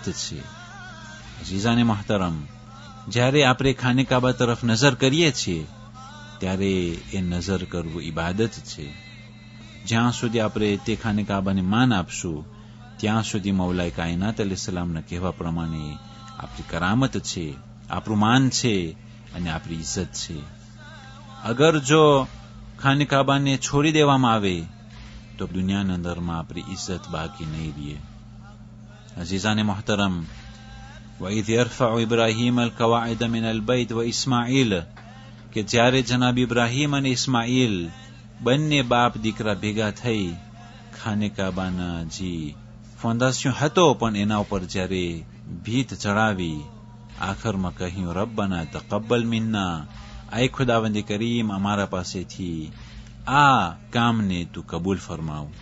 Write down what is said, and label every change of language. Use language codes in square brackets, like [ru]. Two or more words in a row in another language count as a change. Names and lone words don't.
[gu] છે અઝીઝાને મોહતરમ જ્યારે આપણે ખાને કાબા તરફ નજર કરીએ છીએ ત્યારે એ નજર કરવું ઇબાદત છે જ્યાં સુધી આપણે તે ખાને કાબાને માન આપશું ત્યાં સુધી મૌલાએ કાયનાત અલૈહિસ્સલામના કહેવા પ્રમાણે આપણી કરામત છે આપણું માન છે અને આપણી ઇજ્જત છે અગર જો ખાને કાબાને છોડી દેવામાં આવે તો દુનિયાની અંદરમાં આપણી ઇજ્જત બાકી નહીં રહે અઝીઝાને મોહતરમ [ar] وَإِذْ يَرْفَعُ إِبْرَاهِيمَ الْقَوَاعِدَ مِنَ الْبَيْتِ وَإِسْمَاعِيلَ [gu] કે જ્યારે જનાબ ઇબ્રાહીમ અને ઇસ્માઇલ બંને બાપ દીકરા ભેગા થઈ ખાને કાબાના જે ફોન્ડાશન હતો પણ એના ઉપર જ્યારે ભીત ચડાવી આખરમાં કહ્યું [ar] ربنا تقبل منا [gu] આય ખુદાવંદ કરીમ અમારા પાસેથી આ કામને તું કબૂલ ફરમાવ